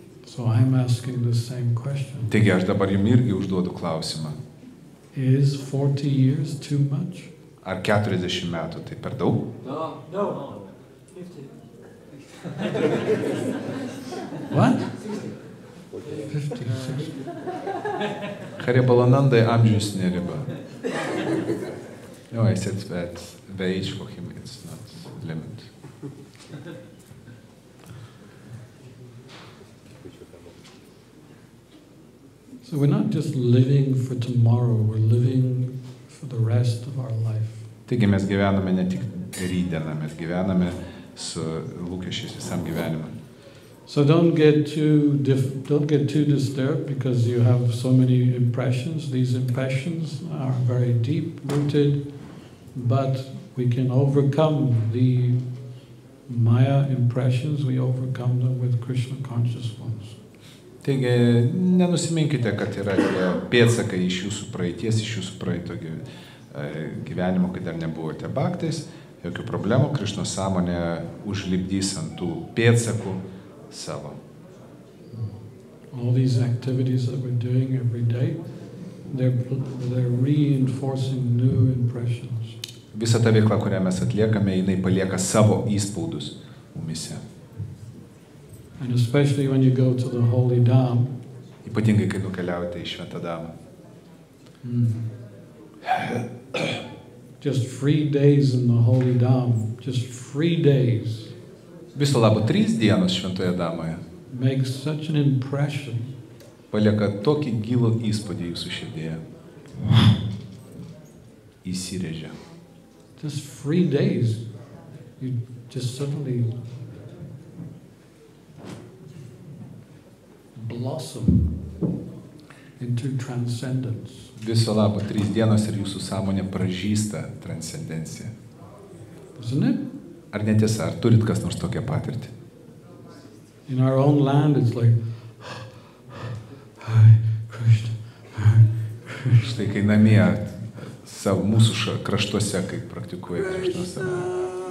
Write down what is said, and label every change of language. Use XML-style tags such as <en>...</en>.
<en>So I'm asking the same question.</en> <lt>Taigi aš dabar jums irgi užduodu klausimą.</lt> <en>Is 40 years too much?</en> <lt>Ar 40 metų tai per daug?</lt> <en>No. 50. What? 50, 60.</en> <lt>Haribalanandai amžius neriba.</lt> <en>No, I said that the age for him it's not limit. So we're not just living for tomorrow, we're living for the rest of our life.</en> <lt>Taigi mes gyvename ne tik rytdieną, mes gyvename su lūkesčiais visam gyvenimui.</lt> <en>So don't get too disturbed because you have so many impressions. These impressions are very deep rooted, but we can overcome the Maya impressions. We overcome them with Krishna conscious ones.</en> <lt>Taigi nenusiminkite, kad yra tie pėdsakai iš jūsų praeities, iš jūsų praeito gyvenimo, kai dar nebuvote bhaktais. Jokių problemų, Krišnos sąmonė užlipdys ant tų pėdsakų savo.</lt> <en>All these activities that we're doing every day, they're reinforcing new impressions.</en> <lt>Visa ta veikla, kurią mes atliekame, jinai palieka savo įspaudus mumise.</lt> <en>And especially when you go to the Holy Dham.</en> <lt>Ypatingai, kai nukeliaujate į Šventą Dhamą.</lt> <en>Just 3 days in the Holy Dham, just 3 days.</en> <lt>Viso labo 3 dienos Šventoje Dhamoje.</lt> <en>Makes such an impression.</en> <lt>Palieka tokį gilų įspūdį jūsų širdėje. Įsirėžia.</lt> <en>Just 3 days, you just suddenly blossom into transcendence.</en> <lt>Viso labo 3 dienos ir jūsų sąmonė pražysta transcendencija.</lt> <en>Isn't it?</en> <lt>Ar netiesa, ar turit kas nors tokią patirtį?</lt> <en>In our own land, it's like, Hare Krishna, Hare Krishna.</en> <lt>Štai kai namie, savo mūsų kraštuose, kai praktikuoja Krišnos sąmonę.</lt>